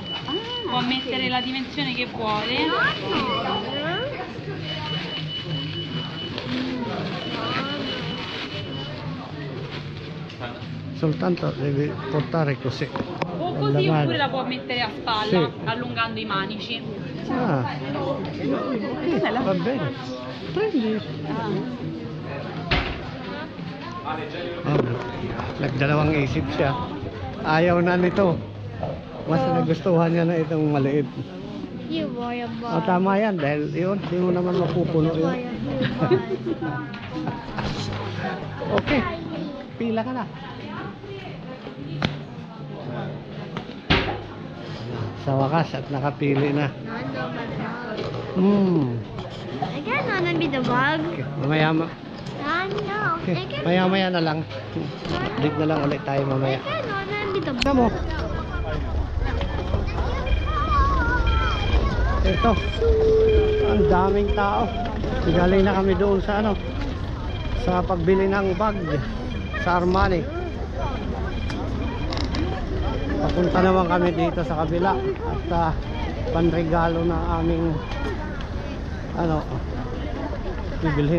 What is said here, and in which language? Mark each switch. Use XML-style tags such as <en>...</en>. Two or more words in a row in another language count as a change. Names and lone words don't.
<it>Può mettere la dimensione che vuole. Soltanto devi portare così. O così Alla oppure mano. la può mettere a spalla, Sì. allungando i manici. Ah,</it> <tl>Ito na lang.</tl> <it>va bene. Prendi.</it> <tl>Nagdalawang isip siya. Ayaw na nito. Mas nagustuhan niya na itong maliit.</tl> <en>You buy a Oh, bag.</en> <tl>tama yan dahil yun, di mo naman mapupuno</tl> <en>Buy</en> <tl>yun.</tl> <en>a blue bag.</en> <tl>Okay, pila ka na. Sa wakas at nakapili na.</tl> <en>Nana, Again, wanna be the bug?</en> <tl>Okay. Mamaya,</tl> <en>No.</en> <tl>okay.</tl> <en>Again,</en> <tl>Maya na lang. Balik na lang ulit tayo mamaya.</tl> <en>again, wanna be the bug?</en> <tl>Ano mo? Ito. Ang daming tao. Galing na kami doon sa ano, sa pagbili ng bag sa Armani. Papunta naman kami dito sa kabila at panregalo na aming ano bibilhin.</tl>